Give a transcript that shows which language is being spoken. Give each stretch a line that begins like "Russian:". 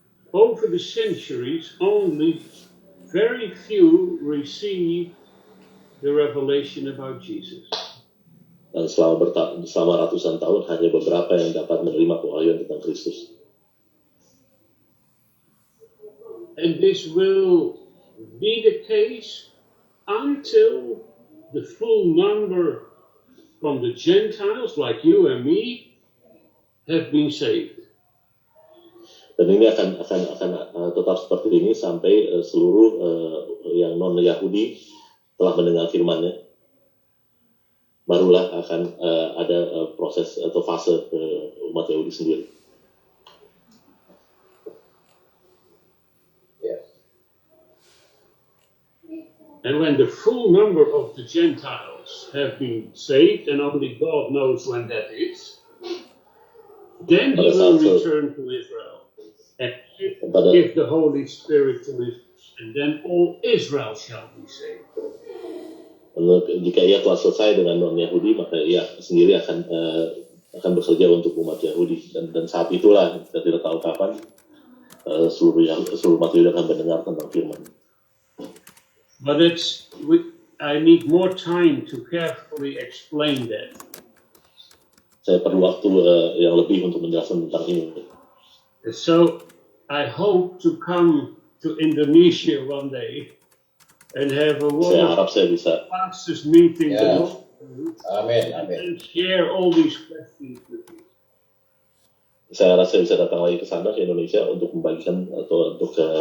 English: Over the centuries, only very few receive the revelation about Jesus.
Indonesian: Dan selama ratusan tahun hanya beberapa yang dapat menerima kewahyuan tentang Kristus.
English: And this will be the case until the full number from the Gentiles, like you and me, have been saved.
Indonesian: Dan ini akan tetap seperti ini sampai seluruh yang non-Yahudi telah mendengar firman-Nya. Barulah akan ada proses atau fase umat Yahudi sendiri.
English: And when the full number of the Gentiles have been saved, and only God knows when that is, then he will return to Israel and give the Holy Spirit to Israel, and then all Israel shall be saved.
Indonesian: Jika ia telah selesai dengan non-Yahudi, maka ia sendiri akan bekerja untuk umat Yahudi, dan saat itulah kita tidak tahu kapan seluruh umat Yahudi akan mendengar tentang firman.
English: But I need more time to carefully explain that.
Indonesian: Saya perlu waktu yang lebih untuk menjelaskan tentang ini.
English: So I hope to come to Indonesia one day and have a pastors meeting and share all these questions with you.
Indonesian: Saya rasa bisa datang lagi ke sana, ke Indonesia, untuk membagikan atau untuk